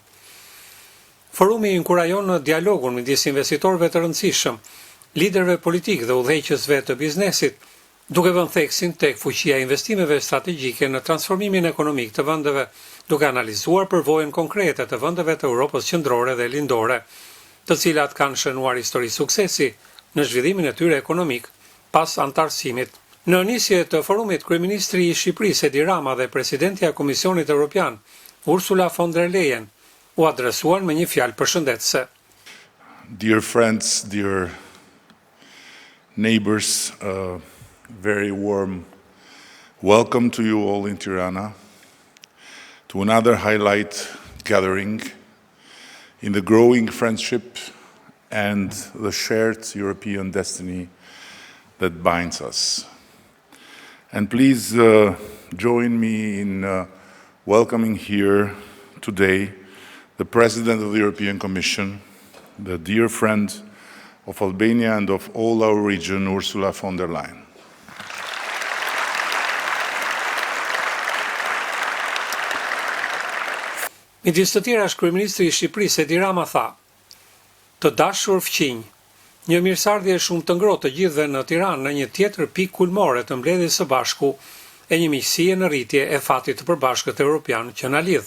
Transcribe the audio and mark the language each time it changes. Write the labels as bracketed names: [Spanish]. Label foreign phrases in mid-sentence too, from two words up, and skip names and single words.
[Albanian] Forumi inkurajon dialogun midis investitorëve të rëndësishëm, liderëve politikë dhe udhëheqësve të biznesit, duke vënë theksin tek fuqia e investimeve strategjike në transformimin ekonomik të vendeve, duke analizuar përvojën konkrete të vendeve të Europës qendrore dhe lindore, të cilat kanë shënuar histori suksesi në zhvillimin e tyre ekonomik pas antarësimit. Në nisje të forumit, kryeministri I Shqipërisë Edi Rama dhe presidentja e Komisionit Evropian, Ursula von der Leyen, u adresuan me një fjalë përshëndetëse. [English] Dear friends, dear neighbors, very warm welcome to you all in Tirana, to another highlight gathering in the growing friendship and the shared European destiny that binds us. And please join me in welcoming here today the President of the European Commission, the dear friend of Albania and of all our region, Ursula von der Leyen. [Albanian] Midis të tjerash, kryeministri I Shqipërisë Edi Rama tha: "Të dashur fqinj, një mirësardhje shumë të ngrohtë të gjithëve në Tiranë në një tjetër pikë kulmore të mbledhjes së bashku e një miqësie në rritje e fatit të përbashkët evropian që na lidh.